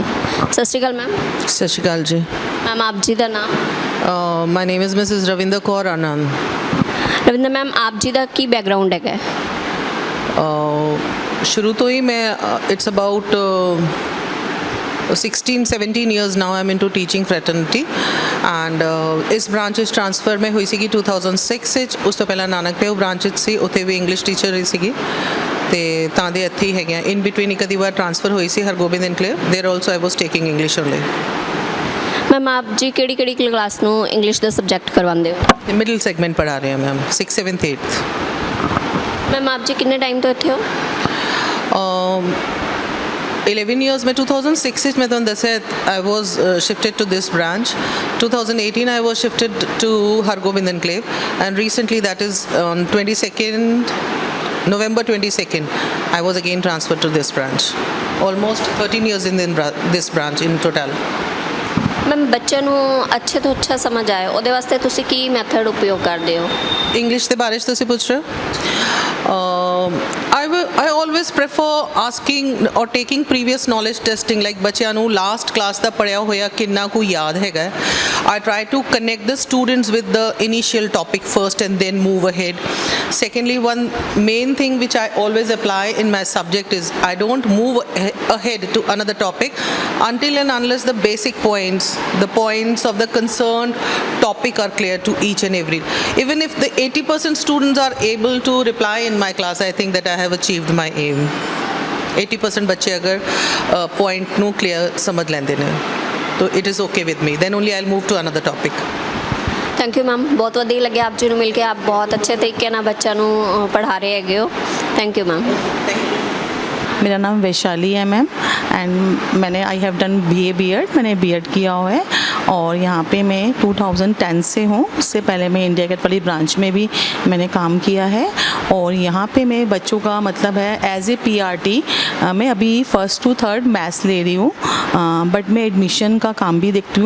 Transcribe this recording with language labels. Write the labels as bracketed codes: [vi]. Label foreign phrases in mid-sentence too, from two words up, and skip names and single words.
[pa] ਸਤਿ ਸ਼੍ਰੀ ਅਕਾਲ ਮੈਮ। ਸਤਿ ਸ਼੍ਰੀ ਅਕਾਲ ਜੀ। ਮੈਮ ਆਪ ਜੀ ਦਾ ਨਾਮ? [en] my name is Mrs ਰਵਿੰਦਰ ਕੌਰ ਆਨੰਦ। [pa] ਰਵਿੰਦਰ ਮੈਮ ਆਪ ਜੀ ਦਾ ਕੀ ਬੈਕਗ੍ਰਾਉਂਡ ਹੈਗਾ? ਸ਼ੁਰੂ ਤੋਂ ਹੀ ਮੈਂ [en] it's about [pa] 16-17 [en] years now I'm into teaching fraternity and [pa] ਇਸ ਬ੍ਰਾਂਚ ਵਿੱਚ ਟ੍ਰਾਂਸਫਰ ਮੈਂ ਹੋਈ ਸੀਗੀ 2006 ਵਿੱਚ। ਉਸ ਤੋਂ ਪਹਿਲਾਂ ਨਾਨਕ ਪਿਆਉ ਬ੍ਰਾਂਚ ਵਿੱਚ ਸੀ, ਉੱਥੇ ਵੀ [en] English teacher [pa] ਰਹੀ ਸੀਗੀ ਤੇ ਤਾਂ ਦੇ ਇੱਥੇ ਹੀ ਹੈਗੇ ਆ। [en] in between [pa] ਇੱਕ ਅੱਧੀ ਵਾਰ ਟ੍ਰਾਂਸਫਰ ਹੋਈ ਸੀ ਹਰਗੋਬਿੰਦ ਇਨਕਲੇਵ। [en] there also I was taking English only. [pa] ਮੈਮ ਆਪ ਜੀ ਕਿਹੜੀ ਕਲਾਸ ਨੂੰ ਇੰਗਲਿਸ਼ ਦਾ ਸਬਜੈਕਟ ਕਰਵਾਉਂਦੇ ਹੋ? [en] middle segment [pa] ਪੜ੍ਹਾ ਰਹੇ ਹਾਂ ਮੈਮ, 6th 7th 8th। ਮੈਮ ਆਪ ਜੀ ਕਿੰਨੇ ਟਾਈਮ ਤੋਂ ਇੱਥੇ ਹੋ? [en] 11 years [pa] ਮੈਂ 2006 ਵਿੱਚ ਮੈਂ ਤੁਹਾਨੂੰ ਦੱਸਿਆ [en] I was shifted to this branch. 2018 I was shifted to Hargobind Enclave and recently that is on 22nd November 22nd I was again transferred to this branch. Almost 13 years in this branch in total. [pa] ਮੈਮ ਬੱਚਿਆਂ ਨੂੰ ਅੱਛੇ ਤੋਂ ਅੱਛਾ ਸਮਝ ਆਏ ਉਹਦੇ ਵਾਸਤੇ ਤੁਸੀਂ ਕੀ ਮੈਥਡ ਉਪਯੋਗ ਕਰਦੇ ਹੋ? ਇੰਗਲਿਸ਼ ਦੇ ਬਾਰੇ 'ਚ ਤੁਸੀਂ ਪੁੱਛ ਰਹੇ ਹੋ? [en] I always prefer asking or taking previous knowledge testing like [pa] ਬੱਚਿਆਂ ਨੂੰ ਲਾਸਟ ਕਲਾਸ ਦਾ ਪੜ੍ਹਿਆ ਹੋਇਆ ਕਿੰਨਾ ਕੁ ਯਾਦ ਹੈਗਾ। [en] I try to connect the students with the initial topic first and then move ahead. Secondly, one main thing which I always apply in my subject is I don't move ahead to another topic until and unless the basic points, the points of the concerned topic are clear to each and every. Even if the 80% students are able to reply in my class, I think that I have achieved my aim. [pa] 80% ਬੱਚੇ ਅਗਰ point ਨੂੰ clear ਸਮਝ ਲੈਂਦੇ ਨੇ ਤਾਂ [en] it is okay with me. Then only I'll move to another topic. thank you ma'am. [pa] ਬਹੁਤ ਵਧੀਆ ਲੱਗਿਆ ਆਪ ਜੀ ਨੂੰ ਮਿਲ ਕੇ। ਆਪ ਬਹੁਤ ਅੱਛੇ ਤਰੀਕੇ ਨਾਲ ਬੱਚਿਆਂ ਨੂੰ ਪੜ੍ਹਾ ਰਹੇ ਹੈਗੇ ਹੋ। [en] thank you ma'am. [hi] मेरा नाम वैशाली है मैम एंड मैंने [en] I have done [hi] BA B.Ed मैंने B.Ed किया हुआ है और यहाँ पे मैं 2010 से हूँ। उससे पहले मैं इंडिया गेट वाली ब्रांच में भी मैंने काम किया है। और यहाँ पे मैं बच्चों का मतलब है [en] as a [hi] PRT मैं अभी 1st to 3rd मैथ्स ले रही हूँ, बट मैं एडमिशन का काम भी देखती हूँ।